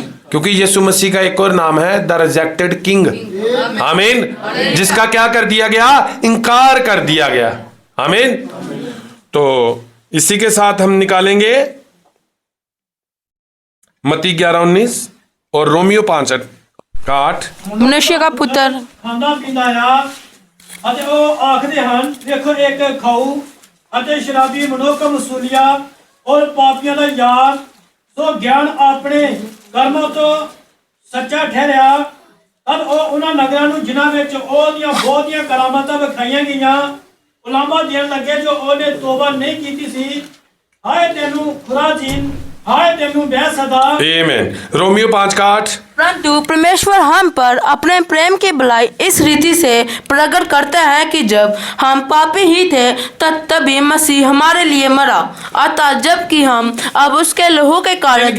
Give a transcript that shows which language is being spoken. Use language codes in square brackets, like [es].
[hi] क्योंकि यीशु मसीह का एक और नाम है द रिजेक्टेड किंग। आमीन। जिसका क्या कर दिया गया? इनकार कर दिया गया। आमीन। तो इसी के साथ हम निकालेंगे मत्ती 11:19 और रोमियो 5:8। मनुष्य का पुत्र [pa] ਖਾਂਦਾ ਪੀਂਦਾ ਆ ਅਤੇ ਉਹ ਆਖਦੇ ਹਨ, ਵੇਖੋ ਇੱਕ ਖਾਊ ਅਤੇ ਸ਼ਰਾਬੀ ਮਨੁੱਖ, ਮਸੂਲੀਆ ਔਰ ਪਾਪੀਆਂ ਦਾ ਯਾਰ, ਸੋ ਗਿਆਨ ਆਪਣੇ ਕਰਮਾਂ ਤੋਂ ਸੱਚਾ ਠਹਿਰਿਆ। ਤਦ ਉਹ ਉਹਨਾਂ ਨਗਰਾਂ ਨੂੰ ਜਿਨ੍ਹਾਂ ਵਿੱਚ ਉਹਦੀਆਂ ਬਹੁਤੀਆਂ ਕਰਾਮਾਤਾਂ ਵਿਖਾਈਆਂ ਗਈਆਂ ਉਲਾਮਾ ਦੇਣ ਲੱਗੇ, ਜੋ ਉਹਨੇ ਤੋਬਾ ਨਹੀਂ ਕੀਤੀ ਸੀ। ਹਾਏ ਤੈਨੂੰ ਖੁਰਾਜੀਨ, हाय तेनू बेसदा। [hi] आमीन। रोमियो 5:8। परंतु परमेश्वर हम पर अपने प्रेम की भलाई इस रीति से प्रकट करता है कि जब हम पापी ही थे तभी मसीह हमारे लिए मरा। अतः जबकि हम अब उसके लहू के कारण